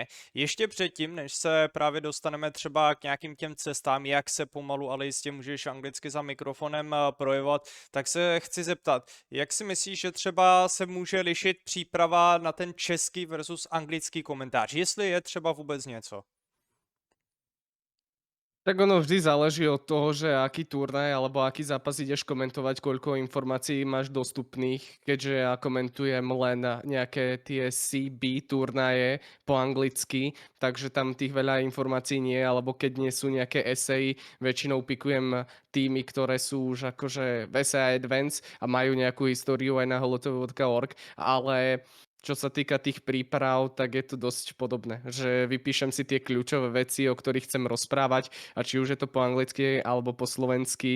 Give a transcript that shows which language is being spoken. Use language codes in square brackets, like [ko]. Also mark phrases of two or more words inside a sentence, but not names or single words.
[cs] Ještě předtím, než se právě dostaneme třeba k nějakým těm cestám, jak se pomalu, ale jistě můžeš anglicky za mikrofonem projevovat, tak se chci zeptat, jak si myslíš, že třeba se může lišit příprava na ten český versus anglický komentář, jestli je třeba vůbec něco? [sk] Tak ono vždy záleží od toho, že aký turnaj alebo aký zápas ideš komentovať, koľko informácií máš dostupných, keďže ja komentujem len nejaké tie CB turnaje po anglicky, takže tam tých veľa informácií nie, alebo keď nie sú nejaké eseji, väčšinou pikujem týmy, ktoré sú už akože v SA Advance a majú nejakú históriu aj na holotv.org, ale čo sa týka tých príprav, tak je to dosť podobné, že vypíšem si tie kľúčové veci, o ktorých chcem rozprávať a či už je to po anglicky alebo po slovensky.